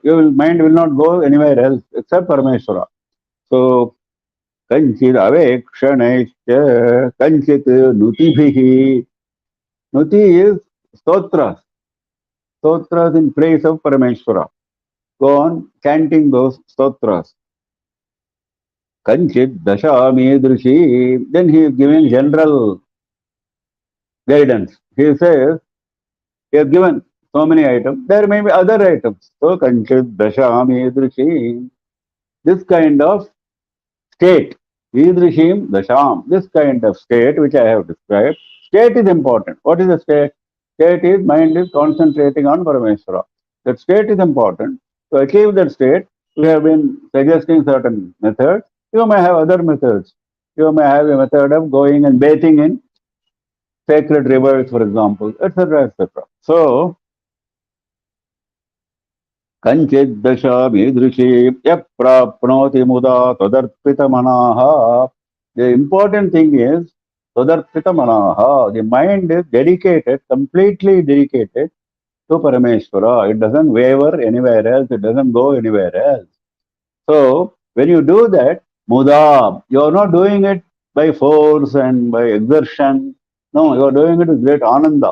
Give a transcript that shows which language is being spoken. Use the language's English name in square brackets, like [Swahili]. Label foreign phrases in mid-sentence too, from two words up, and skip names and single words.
[English] Your mind will not go anywhere else except Parameshwara. So, [Sanskrit] कांचित् अवेक्षणैश्च कांचित् नुतिभिः. [English] Nuti is stotras. Stotras in praise of Parameshwara. Go on chanting those stotras. [Sanskrit] कांचिद् दशाम् ईदृशीम्. [English] Then he is giving general guidance. He says, he has given so many items. There may be other items. [Sanskrit] So कांचिद् दशाम् ईदृशीम्. [English] This kind of state. [Sanskrit] ईदृशीं दशाम्. [English] This kind of state which I have described. State is important. What is the state? State is mind is concentrating on Parameshwara. That state is important. To achieve that state, we have been suggesting certain methods. You may have other methods. You may have a method of going and bathing in sacred rivers, for example, etc., etc. So, [Sanskrit] कांचिद् दशाम् ईदृशीं यः प्राप्नोति मुदा तदर्पित मनाः. [English] The important thing is [Sanskrit] तदर्पित मनाः. [English] The mind is dedicated, completely dedicated to Parameshwara. It doesn't waver anywhere else. It doesn't go anywhere else. So, when you do that, muda, you are not doing it by force and by exertion. No, you are doing it with great ananda.